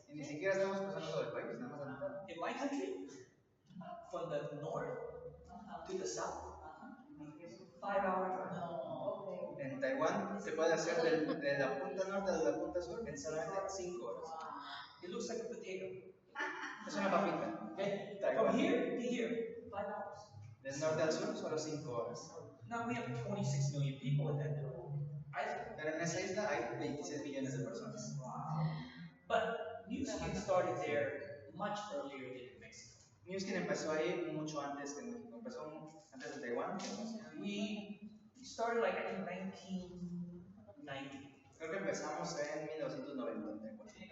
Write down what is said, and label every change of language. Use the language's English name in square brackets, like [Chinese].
[Spanish] Y ni siquiera estamos cruzando todo el país, nada más a la mitad. [English] In my country, from the north to the south, 5-hour drive. [Spanish] En Taiwán se puede hacer de la punta norte a la punta sur en solamente 5 horas. [English] It looks like a potato. [Spanish] Es una papita. [English] Okay? Taiwan. From here to here, 5 hours. [Spanish] Del norte al sur solo 5 horas. [English] Now we have 26 million people in that little island. [Spanish] Pero en esa isla hay 26 millones de personas. [English] But Newskin started there much earlier than in Mexico. [Spanish] Newskin empezó ahí mucho antes que México. Empezó antes de Taiwán. [English] We started like I think 1990. [Spanish] Creo que empezamos en 1990 en Taiwán.